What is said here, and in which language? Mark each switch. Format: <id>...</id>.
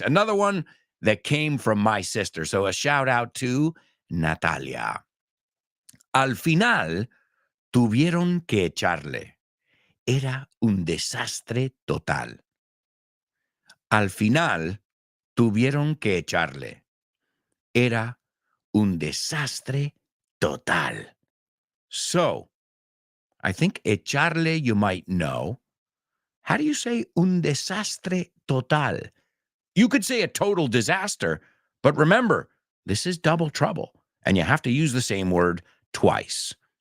<en>Another one that came from my sister. So a shout out to Natalia.</en> <es>Al final, tuvieron que echarle. Era un desastre total. Al final, tuvieron que echarle. Era un desastre total.</es> <en>So, I think echarle you might know. How do you say</en> <es>un desastre total?</es> <en>You could say a total disaster, but remember, this is double trouble, and you have to use the same word twice.</en>